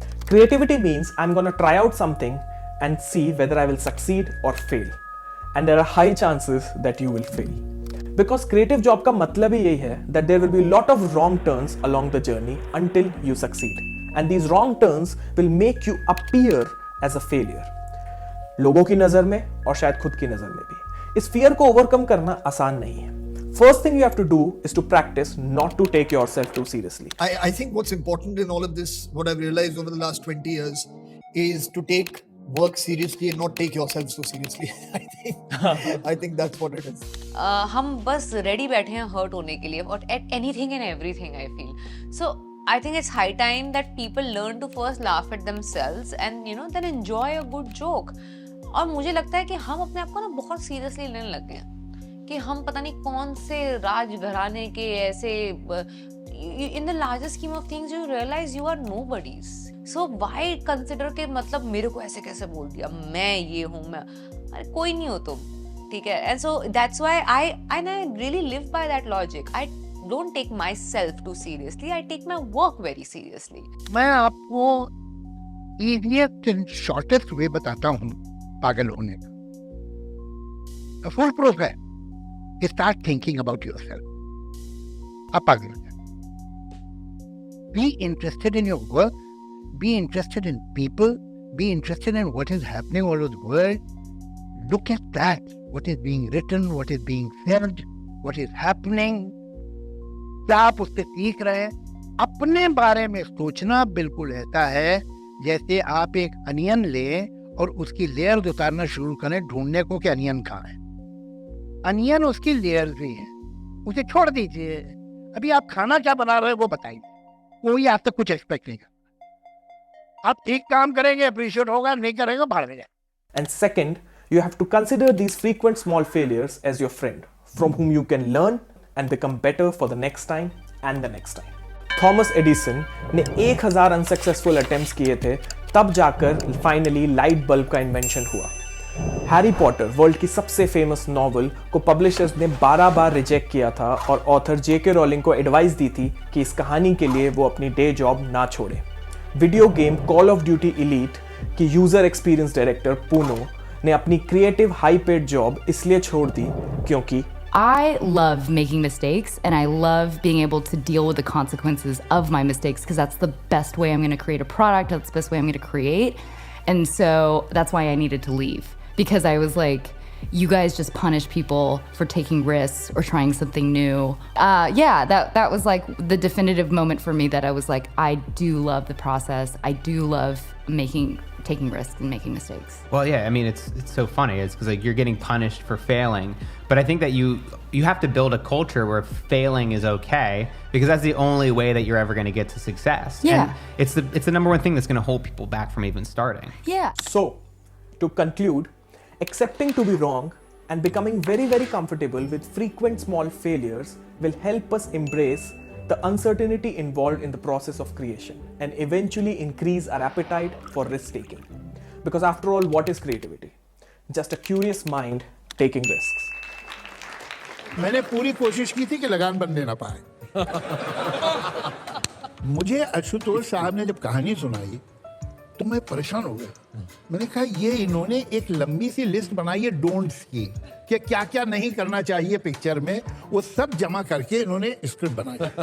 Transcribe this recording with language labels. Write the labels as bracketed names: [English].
[English] Creativity means I'm gonna try out something and see whether I will succeed or fail. And there are high chances that you will fail. Because creative job [Hindi] का मतलब ही यही है [English] that there will be a lot of wrong turns along the journey until you succeed. And these wrong turns will make you appear as a failure. [Hindi] लोगों की नजर में और शायद खुद की नजर में भी। इस fear को overcome करना आसान नहीं है। [English] First thing you have to do is to practice not to take yourself too seriously. I think what's important in all of this, what I've realized over the last 20 years, is to take work seriously and not take yourself so seriously. I think that's what it is. [Hindi] हम बस ready बैठे हैं hurt होने के लिए [English] और at anything and everything I feel so I think it's high time that people learn to first laugh at themselves and you know then enjoy a good joke. [Hindi] और मुझे लगता है कि हम अपने आप को ना बहुत सीरियसली लेने लग गए हैं कि हम पता नहीं कौन से राजघराने के ऐसे [English] In the largest scheme of things you realise you are nobodies. So why consider [Hindi] के मतलब मेरे को ऐसे कैसे बोल दिया, मैं ये हूँ, मैं अरे कोई नहीं हो तुम, ठीक है। [English] And so that's why I really live by that logic. I don't take myself too seriously, I take my work very seriously. [Hindi] मैं आपको [English] easiest and shortest way [Hindi] बताता हूँ पागल होने का। फुल प्रूफ है। [English] Start thinking about yourself. [Hindi] आप पागल हो जाए। [English] Be interested in your work. Be interested in people. Be interested in what is happening all over the world. Look at that. What is being written, what is being said, what is happening. [Hindi] क्या आप उससे सीख रहे हैं? अपने बारे में सोचना बिल्कुल ऐसा है जैसे आप एक अनियन लें और उसकी लेयर उतारना शुरू करें, ढूंढने को कि अनियन कहाँ है। अनियन उसकी लेयर्स भी है, उसे छोड़ दीजिए। अभी आप खाना क्या बना रहे हो वो बताइए, कोई आप तक कुछ एक्सपेक्ट नहीं करता। आप ठीक काम करेंगे, अप्रिशिएट होगा, नहीं करेंगे भाड़ में जाए। [English] And second, you have to consider these frequent small failures as your friend, from whom you can learn and become better for the next time and the next time. [Hindi] Thomas Edison ने 1000 unsuccessful attempts किए थे, तब जाकर finally light bulb का invention हुआ। Harry Potter world की सबसे famous novel को पब्लिशर्स ने 12 बार रिजेक्ट किया था और ऑथर जेके रोलिंग को एडवाइस दी थी कि इस कहानी के लिए वो अपनी डे जॉब ना छोड़े। Video game call of duty elite की यूजर एक्सपीरियंस डायरेक्टर पूनो ने अपनी क्रिएटिव हाई पेड जॉब इसलिए छोड़ दी क्योंकि [English] I love making mistakes and I love being able to deal with the consequences of my mistakes because that's the best way I'm going to create a product, that's the best way I'm going to create. And so that's why I needed to leave. Because I was like, you guys just punish people for taking risks or trying something new. Yeah, that was like the definitive moment for me that I was like, I do love the process. I do love taking risks and making mistakes. Well, yeah, I mean, it's so funny. It's because like you're getting punished for failing, but I think that you have to build a culture where failing is okay, because that's the only way that you're ever going to get to success. Yeah. And it's the number one thing that's going to hold people back from even starting. Yeah. So, to conclude, accepting to be wrong and becoming very, very comfortable with frequent small failures will help us embrace the uncertainty involved in the process of creation and eventually increase our appetite for risk-taking. Because after all, what is creativity? Just a curious mind taking risks. [Hindi] मैंने पूरी कोशिश की थी कि लगान बनने ना पाए। मुझे आशुतोष साहब ने जब कहानी सुनाई तो मैं परेशान हो गया। मैंने कहा ये इन्होंने एक लंबी सी लिस्ट बनाई है डोंट्स की, कि क्या क्या नहीं करना चाहिए पिक्चर में, वो सब जमा करके इन्होंने स्क्रिप्ट बनाई।